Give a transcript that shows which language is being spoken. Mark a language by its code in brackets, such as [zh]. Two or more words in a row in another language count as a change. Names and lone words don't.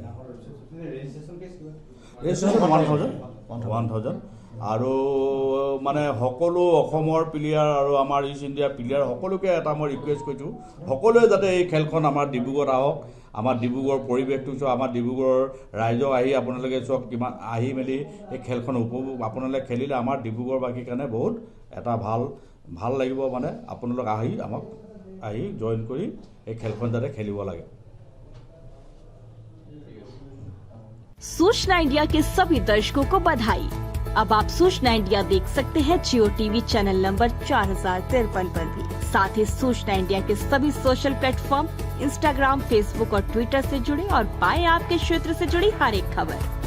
[as] ৰেজিষ্ট্ৰেশ্যন 1000 আৰু মানে সকলো অসমৰ প্লেয়াৰ আৰু আমাৰ ইষ্ট ইণ্ডিয়াৰ প্লেয়াৰ সকলোকে এটা মই ৰিকুৱেষ্ট কৰিছোঁ, সকলোৱে যাতে এই খেলখন আমাৰ ডিব্ৰুগড়ত আহক, আমাৰ ডিব্ৰুগড়ৰ পৰিৱেশটো চাওক, আমাৰ ডিব্ৰুগড়ৰ ৰাইজক আহি আপোনালোকে চাওক কিমান আহি মেলি এই খেলখন উপভোগ আপোনালোকে খেলিলে আমাৰ ডিব্ৰুগড়বাসীৰ কাৰণে বহুত এটা ভাল লাগিব। মানে আপোনালোক আমাক আহি জইন কৰি এই খেলখন যাতে খেলিব লাগে। [hi] सूचना इंडिया के सभी दर्शकों को बधाई। अब आप सूचना इंडिया देख सकते हैं जियो टीवी चैनल नंबर 4053 पर भी। साथ ही सूचना इंडिया के सभी [en] social platform [hi] इंस्टाग्राम, फेसबुक और ट्विटर से जुड़े और पाएं आपके क्षेत्र से जुड़ी हर एक खबर।